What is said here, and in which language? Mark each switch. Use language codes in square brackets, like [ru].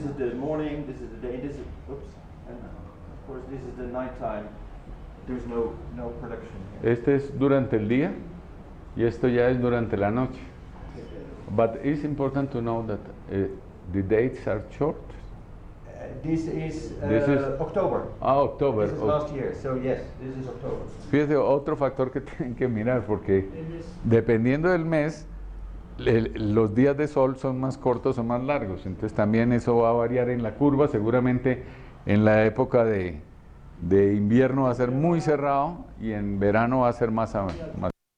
[en] This is the morning, this is the day, this is, oops, and of course this is the nighttime. There's no production here. [es] Este es durante el día y esto ya es durante la noche. [en] But it's important to know that the dates are short. This is October. October. This is last year, so yes, this is October. [es] Fíjese, otro factor que tienen que mirar, porque dependiendo del mes, los días de sol son más cortos o más largos. Entonces también eso va a variar en la curva. Seguramente en la época de invierno va a ser muy cerrado y en verano va a ser más amplio.